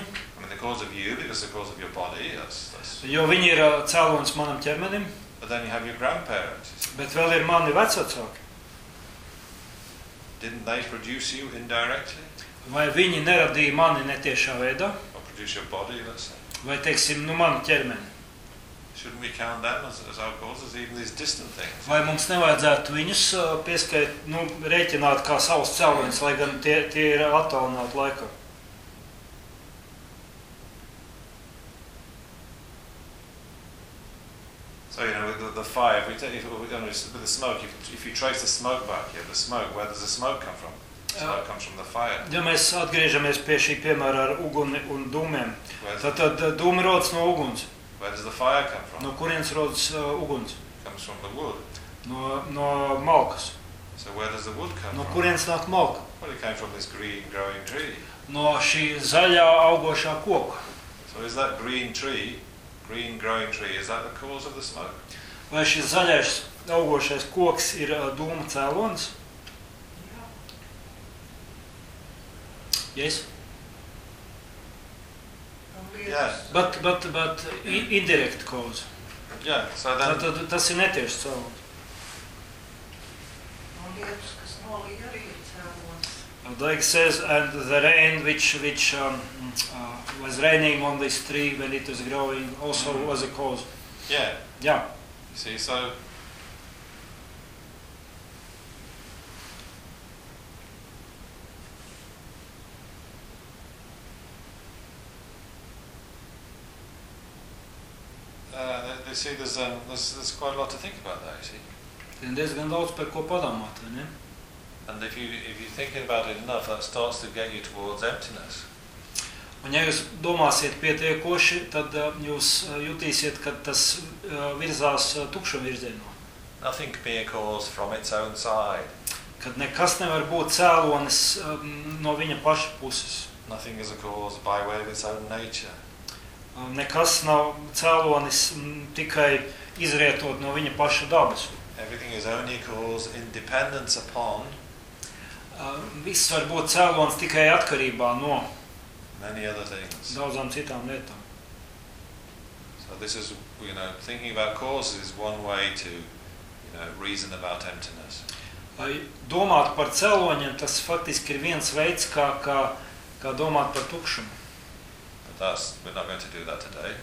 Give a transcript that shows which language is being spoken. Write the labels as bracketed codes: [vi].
[en] I mean, the cause of you, because the cause of your body, yes. [lv] Jo viņi ir cēloņs manam ķermenim. [en] But then you have your grandparents. [lv] Bet vēl ir mani vecvecāki. [en] Didn't they produce you indirectly? [lv] Vai viņi neradīja mani netiešā veidā? [en] Or produce your body, let's say. [lv] Vai teiksim, nu manu ķermeni? [en] Shouldn't we count them as our causes, even these distant things? [lv] Vai mums nevajadzētu viņus pieskait, nu, rēķināt kā savus cēloņus, lai gan tie ir attālināti laikā? [en] So, you know, with the fire, with the smoke, if you trace the smoke back here, the smoke, where does the smoke come from? Smoke comes from the fire. [lv] Ja mēs atgriežamies pie šī piemēra ar uguni un dūmiem, tad dūmi rodas no uguns. [en] Where does the fire come from? [lv] No kurienes rodas uguns? [en] Comes from the wood. [lv] No malkas. [en] So where does the wood come from? [lv] No kurienes nāk malka? [en] Well, it came from this green growing tree. [lv] No šī zaļā augošā koka. [en] So is that green tree? Green growing tree, is that the cause of the smoke? [lv] Vai šis zaļais augošais koks ir dūma cēlons? [en] Yes. Yes. But indirect cause. Yeah, so then... [lv] Tad tas ir netieši cēlons. [en] Like it says, and the rain which was raining on this tree when it was growing also was a cause. Yeah. Yeah. You see, so... You see, there's quite a lot to think about there, you see. And there's [lv] gan daudz par ko padomāt, vai ne? [en] And if you think about it enough, that starts to get you towards emptiness. [lv] Un ja jūs domāsiet pietiekoši, tad jūs jutīsiet, ka tas virzās tukšu virzienu. [en] Nothing can be a cause from its own side. [lv] Kad nekas nevar būt cēlonis no viņa paša puses. [en] Nothing is a cause by way of its own nature. [lv] Nekas nav cēlonis tikai izrietot no viņa paša dabas. [en] Everything is only cause in dependence upon. [lv] Viss var būt cēlons tikai atkarībā no [en] many other things. [lv] Daudzām citām lietām. [en] So this is, you know, thinking about causes is one way to, you know, reason about emptiness. [lv] Lai domāt par cēloņiem, tas faktiski ir viens veids, kā domāt par tukšumu. [en] But that's, we're not going to do that today.